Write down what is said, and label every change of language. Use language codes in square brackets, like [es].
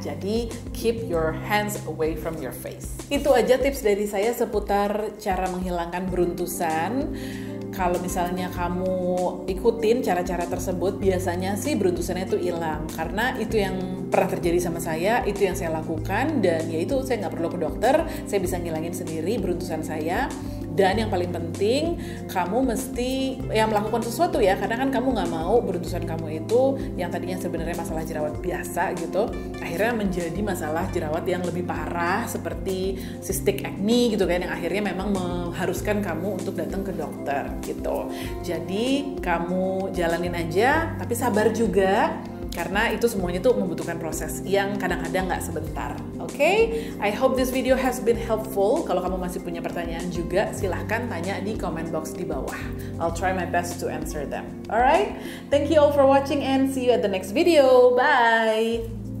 [id] Jadi [en] keep your hands away from your face. [id] Itu aja tips dari saya seputar cara menghilangkan beruntusan. Kalau misalnya kamu ikutin cara-cara tersebut, biasanya sih beruntusannya itu hilang. Karena itu yang pernah terjadi sama saya, itu yang saya lakukan, dan ya itu saya nggak perlu ke dokter, saya bisa ngilangin sendiri beruntusan saya. Dan yang paling penting, kamu mesti melakukan sesuatu ya, karena kan kamu nggak mau beruntusan kamu itu yang tadinya sebenarnya masalah jerawat biasa gitu, akhirnya menjadi masalah jerawat yang lebih parah seperti cystic acne gitu kan, yang akhirnya memang mengharuskan kamu untuk datang ke dokter gitu. Jadi kamu jalanin aja, tapi sabar juga. Karena itu semuanya tuh membutuhkan proses yang kadang-kadang nggak sebentar. Oke? [en] I hope this video has been helpful. [id] Kalau kamu masih punya pertanyaan juga, silahkan tanya di comment box di bawah. [en] I'll try my best to answer them. Alright? Thank you all for watching and see you at the next video. Bye!